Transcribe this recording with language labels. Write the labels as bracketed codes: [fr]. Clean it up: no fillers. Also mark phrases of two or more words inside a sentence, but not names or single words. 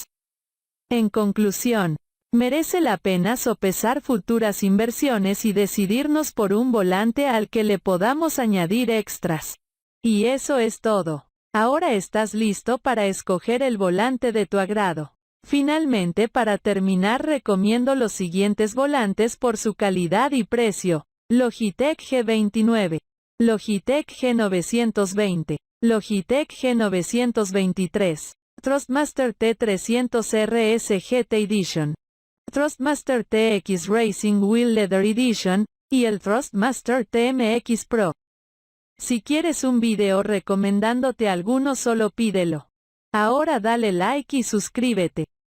[es] En conclusión, merece la pena sopesar futuras inversiones y decidirnos por un volante al que le podamos añadir extras. Y eso es todo. Ahora estás listo para escoger el volante de tu agrado. Finalmente, para terminar, recomiendo los siguientes volantes por su calidad y precio: Logitech G29, Logitech G920, Logitech G923, Thrustmaster T300 RS GT Edition, Thrustmaster TX Racing Wheel Leather Edition, y el Thrustmaster TMX Pro. Si quieres un video recomendándote alguno, solo pídelo. Ahora dale like y suscríbete.